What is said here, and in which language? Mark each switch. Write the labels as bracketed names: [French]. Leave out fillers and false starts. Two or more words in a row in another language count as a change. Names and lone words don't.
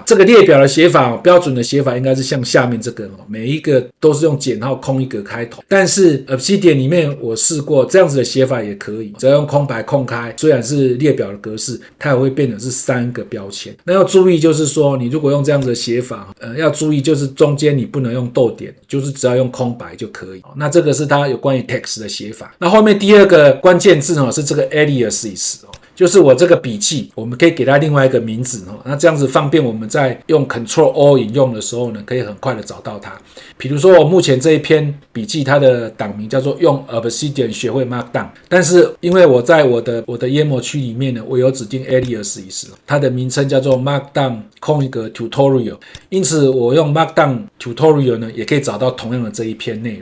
[Chinese] 這個列表的寫法標準的寫法應該是像下面這個每一個都是用減號空一格開頭，但是 Obsidian 裡面我試過這樣子的寫法也可以，只要用空白空開，雖然是列表的格式，它也會變成是3個標籤。那要注意就是說，你如果用這樣子的寫法要注意就是中間你不能用逗點，就是只要用空白就可以。那這個是它有關於 text 的寫法。那後面第二個關鍵字是這個 aliases，就是我這個筆記我們可以給它另外一個名字那這樣子方便我們在用 Ctrl O 引用的時候呢，可以很快的找到它。比如說我目前這一篇筆記它的檔名叫做用 Obsidian 學會 Markdown， 但是因為我在我的 YAML 區裡面呢，我有指定 aliases， 它的名稱叫做 Markdown 空一個 tutorial， 因此我用 Markdown tutorial 呢也可以找到同樣的這一篇內容。